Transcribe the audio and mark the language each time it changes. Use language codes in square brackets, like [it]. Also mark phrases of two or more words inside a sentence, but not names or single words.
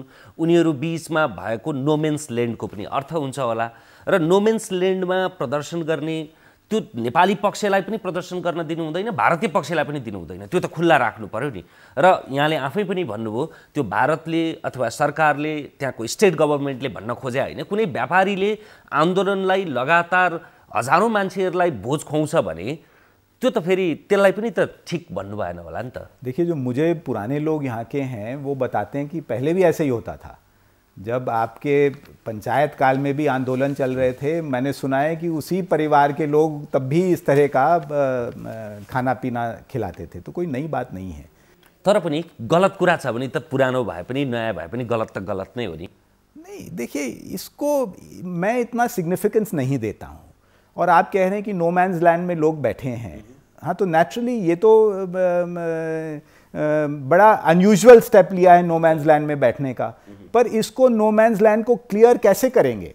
[ne] उनीहरू बीचमा भएको [en] no man's landको [ne] पनि अर्थ हुन्छ होला र [en] no man's landमा [ne] प्रदर्शन गर्ने त्यो नेपाली पक्षलाई पनि प्रदर्शन गर्न दिनु हुँदैन, भारतीय पक्षलाई पनि दिनु हुँदैन, त्यो त खुल्ला राख्नु पर्यो नि। र यहाँले आफै पनि भन्नुभयो त्यो भारतले अथवा सरकारले, त्यहाँको [en] state governmentले [ne] भन्न खोजे होइन, कुनै व्यापारीले आन्दोलनलाई लगातार हजारौँ मान्छेहरूलाई भोज खुवाउँछ भने त्यो त फेरि त्यसलाई पनि त ठीक भन्नु भएन होला नि त। [hi] देखिए, जो मुझे पुराने लोग यहाँ के हैं वो बताते हैं कि पहले भी ऐसे ही होता था। जब आपके पंचायत काल में भी आंदोलन चल रहे थे, मैंने सुना है कि उसी परिवार के लोग तब भी इस तरह का खाना पीना खिलाते थे, तो कोई नई बात नहीं है। [ne] तर पनि गलत कुरा छ भने त पुरानो भए पनि नयाँ भए पनि गलत त गलत नै हो नि। [hi] नहीं, देखिए इसको मैं इतना सिग्निफिकेंस नहीं देता हूँ। और आप कह रहे हैं कि [en] no man's land [hi] में लोग बैठे हैं, हाँ, तो नेचुरली ये तो बड़ा [en] unusual step [hi] लिया है [en] no man's land [hi] में बैठने का। पर इसको [en] no man's land [hi] को क्लियर कैसे करेंगे?